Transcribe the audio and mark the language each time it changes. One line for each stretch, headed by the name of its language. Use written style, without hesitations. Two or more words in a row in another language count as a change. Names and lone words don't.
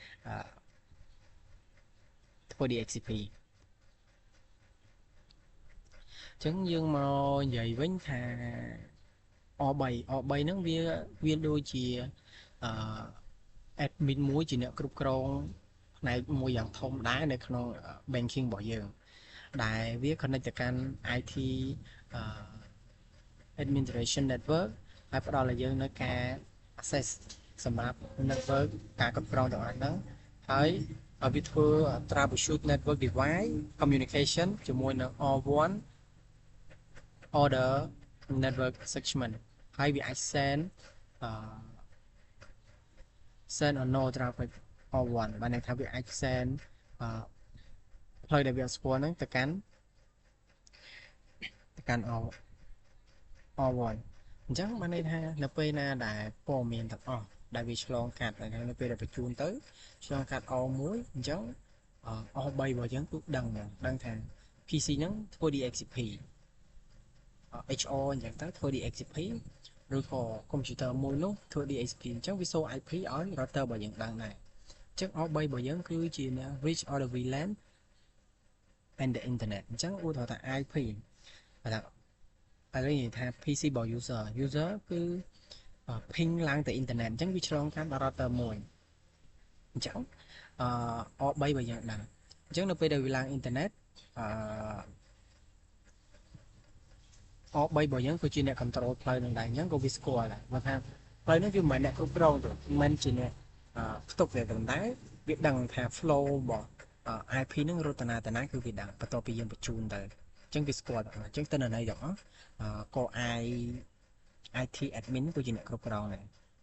Khmer: ធ្វើ DHCP អញ្ចឹងយើងមកនិយាយវិញថា R3 ហ្នឹងវាដូចជា admin មួយជាអ្នកគ្រប់គ្រងផ្នែកមួយយ៉ាងធំដែរនៅក្នុង banking របស់យើងដែលវា connect ទៅកាន់ IT
English: administration network
Khmer: ហើយផ្ដល់ឲ្យយើងនៅការ access សម្រាប់ network ការគ្រប់គ្រងទាំងអស់ហ្នឹងហើយវាធ្វើ
English: troubleshoot network device communication
Khmer: ជាមួយនឹង
English: R1 order network segment
Khmer: ហើយវាអាច
English: send or no traffic R1
Khmer: បានន័យថាវាអាច send ផ្លូវដែលវាអត់ស្គាល់ហ្នឹងទៅកាន់ R1 អញ្ចឹងបានន័យថានៅពេលណាដែលព័ត៌មានទាំងអស់ដែលវាឆ្លងកាត់នៅពេលដែលបញ្ជូនទៅឆ្លងកាត់ R1 អញ្ចឹង R3 របស់យើងគឺដឹងថា PC ហ្នឹងធ្វើ DHCP HR អញ្ចឹងទៅធ្វើ DHCP ឬក៏ computer មួយនោះធ្វើ DHCP អញ្ចឹងវាសូ IP ឲ្យ router របស់យើងដឹងដែរអញ្ចឹង R3 របស់យើងគឺជា
English: reach all the VLAN and the internet
Khmer: អញ្ចឹងឧទាហរណ៍ថា IP បើថាឥឡូវនិយាយថា PC របស់ user គឺ ping ឡើងទៅ internet អញ្ចឹងវាឆ្លងកាត់ដល់ router មួយអញ្ចឹងR3 របស់យើងដឹងអញ្ចឹងនៅពេលដែលវាឡើង internet R3 របស់យើងគឺជាអ្នក control ផ្លូវនឹងដែរអញ្ចឹងក៏វាស្គាល់ដែរបើថាផ្លូវនេះវាមិនមែនអ្នកគ្រប់គ្រងទេមិនជាអ្នកផ្ទុកទេតែវាដឹងថា flow របស់ IP ហ្នឹងរត់តាណាគឺវាដឹងបន្ទាប់ពីយើងបញ្ជូនទៅអញ្ចឹងវាស្គាល់អញ្ចឹងតើន័យទាំងអស់ក៏
English: IT admin
Khmer: គឺជាអ្នកគ្រប់គ្រងដែរ